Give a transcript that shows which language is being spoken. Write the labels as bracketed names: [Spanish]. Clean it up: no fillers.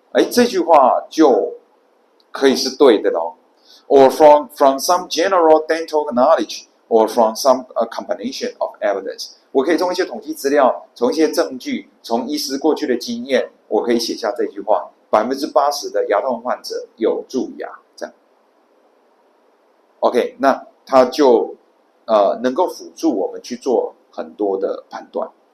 [Chinese] 这句话就可以是对的咯。 [English] Or from some general dental knowledge, or from some combination of evidence. [Chinese] 我可以从一些统计资料，从一些证据，从医师过去的经验，我可以写下这句话：80%的牙痛患者有蛀牙，这样。 OK， 那它就能够辅助我们去做很多的判断。